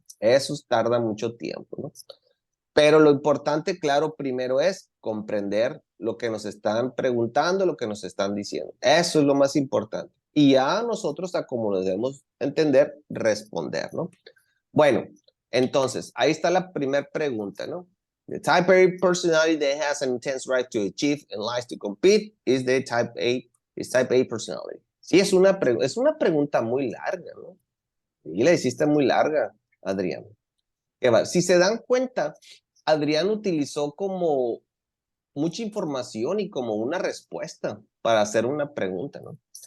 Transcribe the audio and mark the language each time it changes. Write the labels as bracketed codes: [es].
[es] Eso tarda mucho tiempo, ¿no? Pero lo importante, claro, primero es comprender lo que nos están preguntando, lo que nos están diciendo. Eso es lo más importante. Y ya nosotros, a como lo debemos entender, responder, ¿no? Bueno, entonces, ahí está la primera pregunta, ¿no? [en] The type A personality that has an intense drive to achieve and likes to compete is the type A, is type A personality. [es] Sí, es una pregunta muy larga, ¿no? Y la hiciste muy larga, Adrián. Si se dan cuenta, Adrián utilizó como mucha información y como una respuesta para hacer una pregunta, ¿no?